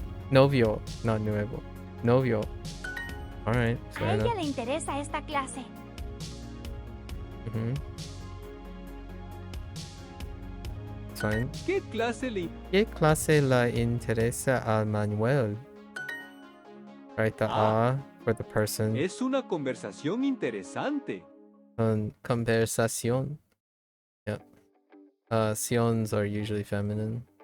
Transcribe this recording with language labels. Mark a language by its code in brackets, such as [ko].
[es] Novio, no nuevo. Novio. Alright. A ella le interesa esta clase. [en] Fine. [es] ¿Qué clase le ¿Qué clase le interesa a Manuel? [en] Right, the A for the person. [es] Es una conversación interesante. Conversación. Yep. [en] Sions are usually feminine.